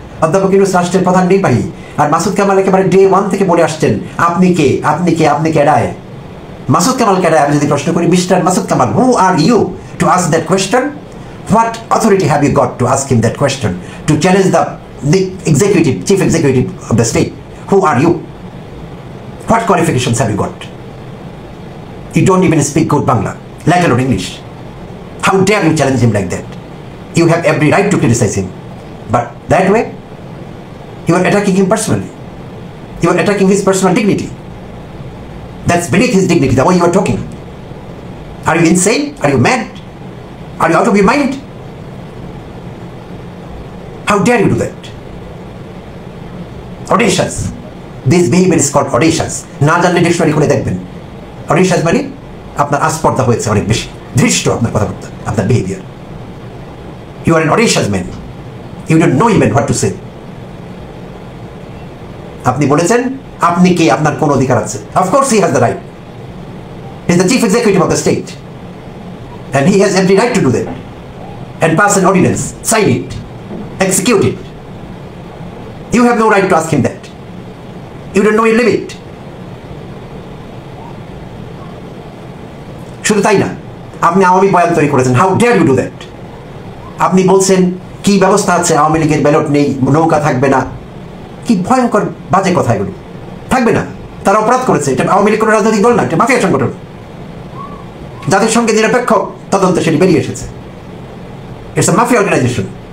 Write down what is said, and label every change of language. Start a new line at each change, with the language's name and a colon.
Bangla: অধ্যাপক ইউনূস রাষ্ট্রের প্রধান নির্বাহী, আর মাসুদ কামাল একেবারে ডে 1 থেকে বলে আসছেন আপনি কে, আপনি কে, আপনি কেডায়? মাসুদ কামাল কেডায়? আমি যদি প্রশ্ন করি,
English: Mister Masud Kamal, who are you to ask that question? What authority have you got to ask him that question, to challenge the executive, chief executive of the state? Who are you? What qualifications have you got? You don't even speak good Bangla, let alone English. How dare you challenge him like that? You have every right to criticize him, but that way you are attacking him personally. You are attacking his personal dignity. That's beneath his dignity, the way you are talking. Are you insane? Are you mad? Are you out of your mind? How dare you do that? Audacious. This behavior is called audacious.
Bangla: না জানলে dictionary খুলে দেখবেন। Audacious মানে আপনার আস্পর্ধা হয়েছে অনেক বেশি, ধৃষ্ট আপনার কথাবার্তা, আপনার behaviour.
English: You are an audacious man. You don't know even what to say.
Bangla: আপনি বলেছেন আপনি কে, আপনার কোন অধিকার আছে?
English: Of course he has the right. He is the chief executive of the state, and he has every right to do that and pass an ordinance, sign it, execute it. You have no right to ask him that. You don't know your limit.
Bangla: শুধু তাই না, আপনি আওয়ামী বয়ান তৈরি করেছেন।
English: How dare you do that?
Bangla: আপনি বলছেন কি ব্যবস্থা আছে, আওয়ামী লীগের ব্যালট নেই, নৌকা থাকবে না। কি ভয়ঙ্কর বাজে কথা এগুলো! থাকবে না, তারা অপরাধ করেছে। এটা আওয়ামী লীগ কোনো রাজনৈতিক দল না, এটা মাফিয়া সংগঠন, যাদের সঙ্গে নিরপেক্ষ তদন্ত সেটি বেরিয়ে এসেছে।
English: It's a mafia organisation.